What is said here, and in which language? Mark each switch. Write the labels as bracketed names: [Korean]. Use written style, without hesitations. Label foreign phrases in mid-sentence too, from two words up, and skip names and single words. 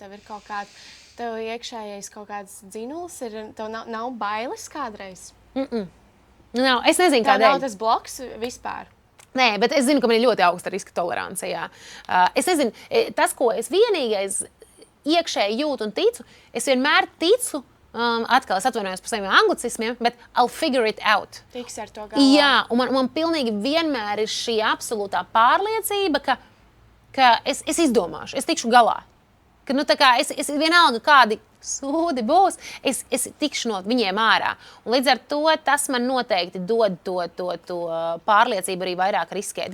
[Latvian] Tev ir kaut kāda, tev iekšējais kaut kāds dzinulis, tev nav bailes kādreiz? Nav, es nezinu, kādēļ. Tev nav tas bloks vispār? Nē, bet es zinu, ka man ir ļoti augsta riska tolerance. Es nezinu, tas, ko es vienīgais iekšēji jūtu un ticu, es vienmēr ticu, atkal es atvainojos par saviem anglicismiem, bet [English] I'll figure it out. [Latvian] Tiksi ar to galvā. Jā, un man pilnīgi vienmēr ir šī absolūtā pārliecība, ka es izdomāšu, es tikšu galā. Ka, es vienalga kādi sūdi būs, es tikšu no viņiem ārā. Un līdz ar to tas man noteikti dod to pārliecību arī vairāk riskēt.